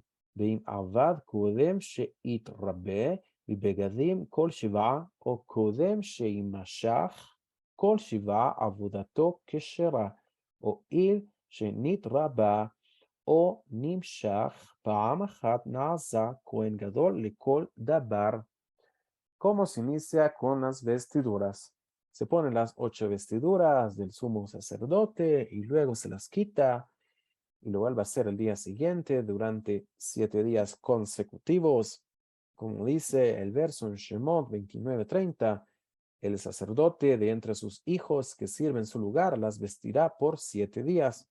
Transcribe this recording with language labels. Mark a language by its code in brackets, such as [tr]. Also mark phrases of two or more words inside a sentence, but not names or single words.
[he] ואם עבד קודם שיתרבה בבגדים כל 7, או קודם שימשך כל 7 עבודתו כשרה, הואיל שנתרבה או נמשך פעם אחת נעשה כהן גדול לכל דבר. [es] ¿Cómo se inicia con las vestiduras? Se ponen las 8 vestiduras del sumo sacerdote y luego se las quita y lo vuelve a hacer el día siguiente durante 7 días consecutivos. Como dice el verso en Shemot 29:30, el sacerdote de entre sus hijos que sirve en su lugar las vestirá por 7 días.